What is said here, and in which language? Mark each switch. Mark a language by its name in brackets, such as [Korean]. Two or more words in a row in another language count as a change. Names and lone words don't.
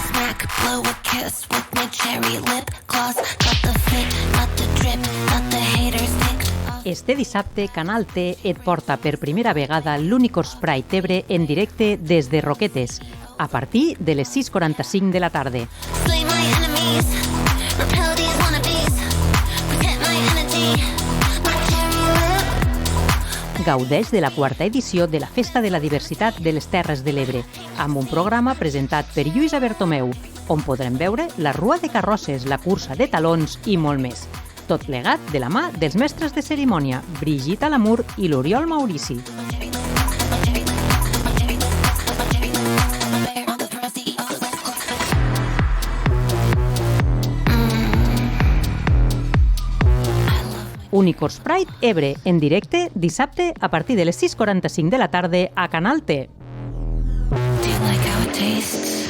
[English] back, blow a kiss with my cherry lip gloss. Got the fit, got the drip, got the haters picked up. [Catalan] Este dissabte, Canal T et porta per primera vegada l'Unicorn Sprite Ebre en directe des de Roquetes, a partir de les 6:45 de la tarda. [English] Slay my enemies, repel these wannabes, protect my energy, my cherry lip. [Catalan] Gaudeix de la quarta edició de la Festa de la Diversitat de les Terres de l'Ebre, amb un programa presentat per Lluïsa Bertomeu, on podrem veure la rua de carrosses, la cursa de talons i molt més. Tot plegat de la mà dels mestres de cerimònia, Brigitte Lamour i l'Oriol Maurici. Unicorn Sprite Ebre, en directe, dissabte a partir de les 6:45 de la tarda a Canal T. [English] Do you like how it tastes?